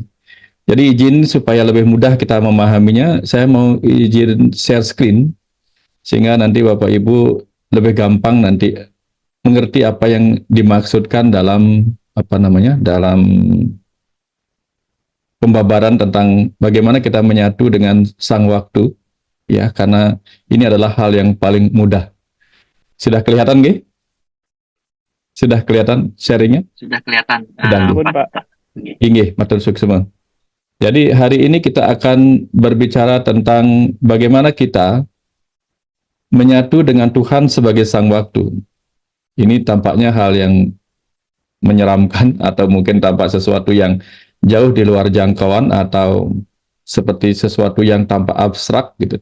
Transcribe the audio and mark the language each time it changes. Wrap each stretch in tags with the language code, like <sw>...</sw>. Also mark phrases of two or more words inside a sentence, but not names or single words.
<id>Jadi izin supaya lebih mudah kita memahaminya, saya mau izin</id> <en>share screen</en> <id>sehingga nanti Bapak Ibu lebih gampang nanti mengerti apa yang dimaksudkan dalam dalam pembabaran tentang bagaimana kita menyatu dengan sang waktu, ya, karena ini adalah hal yang paling mudah. Sudah kelihatan nggih? Sudah kelihatan sharingnya? Sudah kelihatan. Sudah, nggih. Pak.</id> <ban>Inggih, matur suksema.</ban> <id>Jadi hari ini kita akan berbicara tentang bagaimana kita menyatu dengan Tuhan sebagai sang waktu. Ini tampaknya hal yang menyeramkan atau mungkin tampak sesuatu yang jauh di luar jangkauan atau seperti sesuatu yang tampak abstrak gitu.</id>